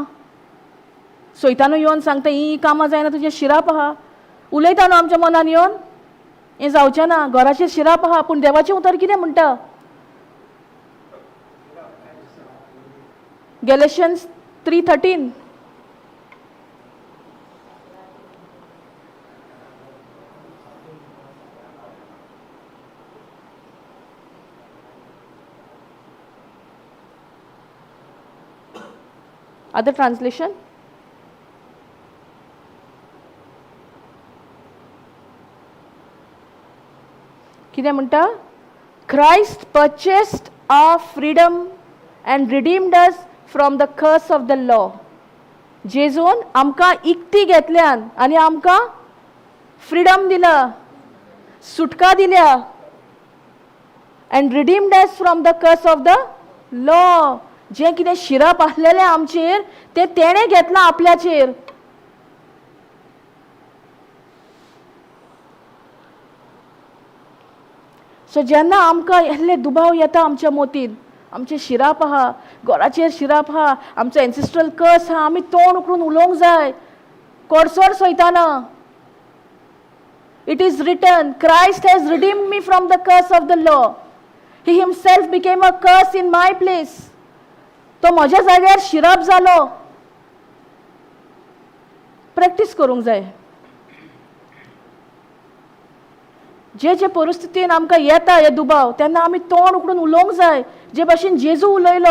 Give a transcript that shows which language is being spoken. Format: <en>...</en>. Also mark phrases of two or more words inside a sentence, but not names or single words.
<kok>सैतानू येवन सांगता ही कामां जायना तुजेर शिराप आहा. उलयता न्हू आमच्या मनान येवन. हें जावचें ना, घराचेर शिराप आहा. पूण देवाचें उतर कितें म्हणटा? गॅलेशियन्स 3:13.</kok> <en>Other translation?</en> <kok>कितें म्हणटा?</kok> <en>Christ purchased our freedom and redeemed us from the curse of the law.</en> <kok>जेजून आमकां इकती घेतल्यान आनी आमकां फ्रीडम दिला, सुटका दिल्या.</kok> <en>and redeemed us from the curse of the law.</en> <kok>जे कितें शिराप आसलेलें आमचेर ते तेणें घेतलां आपल्याचेर. सो जेन्ना आमकां यसले दुबाव येता आमच्या मोतीन, आमचे शिराप आहा, घराचेर शिराप आहा, आमचो</kok> <en>ancestral curse</en> <kok>आहा, आमी तोंड उखलून उलोवंक जाय. कोडसोड सयताना.</kok> <en>It is written, Christ has redeemed me from the curse of the law. He himself became a curse in my place.</en> <kok>तो म्हज्या जाग्यार शिराप जालो. प्रॅक्टीस करूंक जाय. जे जे परिस्थितीन आमकां येता हे दुबाव तेन्ना आमी तोंड उकडून उलोवंक जाय जे भाशेन जेजू उलयलो.</kok>